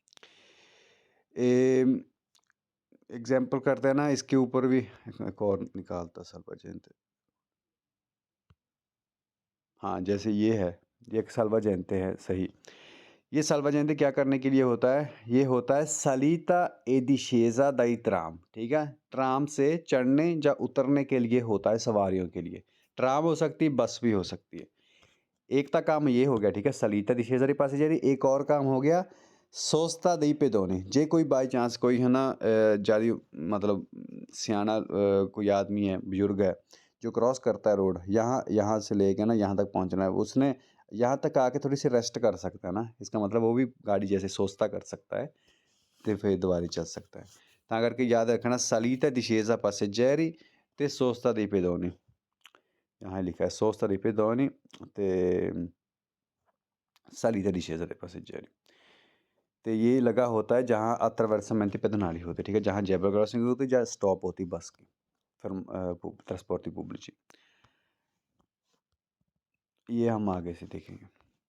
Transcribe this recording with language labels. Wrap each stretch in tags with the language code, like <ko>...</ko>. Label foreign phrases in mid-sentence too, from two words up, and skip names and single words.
<hi>एग्जाम्पल करते हैं ना, इसके ऊपर भी एक और निकालता salvagente। हाँ, जैसे ये है, ये एक salvagente है, सही। ये salvagente क्या करने के लिए होता है, ये होता है</hi> <it>salita e discesa dai tram,</it> <hi>ठीक है। ट्राम से चढ़ने या उतरने के लिए होता है, सवारियों के लिए। ट्राम हो सकती है, बस भी हो सकती है। एक तो काम ये हो गया, ठीक है,</hi> <it>salita discesa dei passeggeri।</it> <hi>एक और काम हो गया</hi> <it>sosta dei pedoni,</it> <hi>जे कोई</hi> <en>by chance</en> <hi>कोई है ना ज़्यादा मतलब सियाना कोई आदमी है, बुजुर्ग है, जो क्रॉस करता है रोड, यहाँ से लेके ना यहाँ तक पहुँचना है, उसने यहाँ तक आके थोड़ी सी रेस्ट कर सकता है ना, इसका मतलब वो भी गाड़ी जैसे सोचता कर सकता है, तो फिर दोबारा चल सकता है। ता करके याद रखना</hi> <it>salita discesa passeggeri</it> <hi>ते</hi> <it>sosta dei pedoni,</it> <hi>यहाँ लिखा है</hi> <it>sosta dei pedoni</it> <hi>ते</hi> <it>salita discesa dei passeggeri।</it> <hi>तो ये लगा होता है जहाँ</hi> <it>attraversamenti pedonali</it> <hi>होते, ठीक है, जहाँ जेब्रा क्रॉसिंग होती है, जहाँ स्टॉप होती बस की, ट्रांसपोर्ट पब्लिci। ये हम आगे से देखेंगे।</hi>